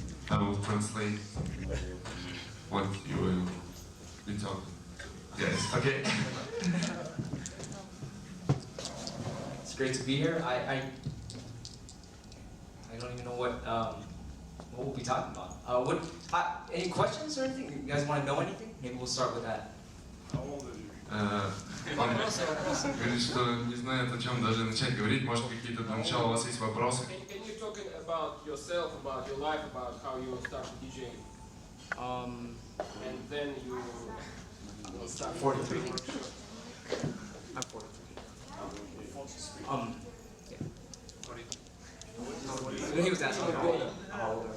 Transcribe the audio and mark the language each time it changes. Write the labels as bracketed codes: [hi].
[en] I will translate what you will be talking. Yes, okay. It's great to be here. I don't even know what we'll be talking about. Any questions or anything? You guys want to know anything? Maybe we'll start with that. [ru] Он говорит, что не знает, о чем даже начать говорить. Может, какие-то для начала у вас есть вопросы? [en] Can you talk about yourself, about your life, about how you started DJing, and then you start 43. Sure. I'm 43. Yeah. He was asking how old